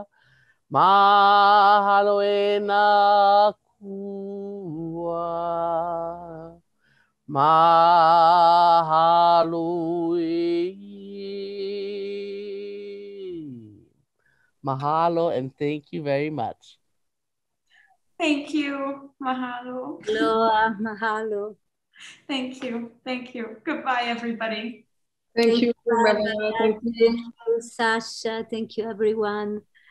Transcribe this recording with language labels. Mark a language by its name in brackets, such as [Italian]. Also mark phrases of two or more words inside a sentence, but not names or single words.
[Hawaiian] Mahalo na kua. Mahalo. Mahalo, [English] and thank you very much. Thank you. [Hawaiian] Mahalo. Aloha, mahalo. [English] Thank you. Thank you. Goodbye, everybody. Thank you. Thank you, Sasha. Thank you, everyone.